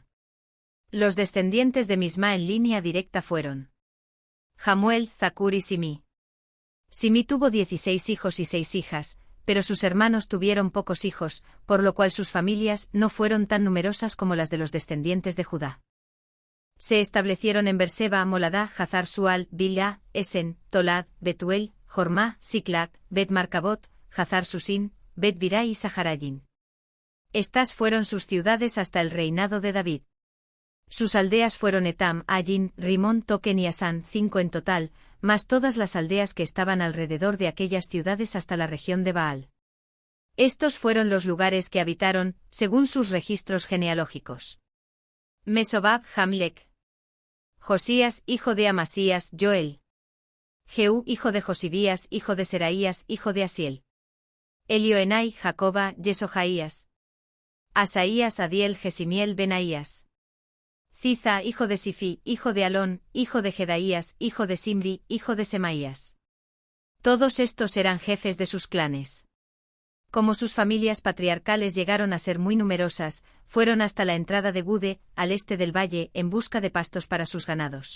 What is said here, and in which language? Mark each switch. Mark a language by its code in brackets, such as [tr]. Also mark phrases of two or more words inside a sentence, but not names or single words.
[es] Los descendientes de Misma en línea directa fueron Jamuel, Zacur y Simí. Simí tuvo 16 hijos y 6 hijas, pero sus hermanos tuvieron pocos hijos, por lo cual sus familias no fueron tan numerosas como las de los descendientes de Judá. Se establecieron en Berseba, Moladá, Hazar Sual, Bilá, Esen, Tolad, Betuel, Jormá, Siclac, Bet Marcabot, Hazar Susín, Bet Birá y Saharayin. Estas fueron sus ciudades hasta el reinado de David. Sus aldeas fueron Etam, Ayin, Rimón, Token y Asán, 5 en total, más todas las aldeas que estaban alrededor de aquellas ciudades hasta la región de Baal. Estos fueron los lugares que habitaron, según sus registros genealógicos. Mesobab, Jamlec. Josías, hijo de Amasías, Joel. Jehú, hijo de Josibías, hijo de Seraías, hijo de Asiel. Elioenai, Jacoba, Yesojaías. Asaías, Adiel, Gesimiel, Benaías. Ziza, hijo de Sifí, hijo de Alón, hijo de Jedaías, hijo de Simri, hijo de Semaías. Todos estos eran jefes de sus clanes. Como sus familias patriarcales llegaron a ser muy numerosas, fueron hasta la entrada de Gude, al este del valle, en busca de pastos para sus ganados.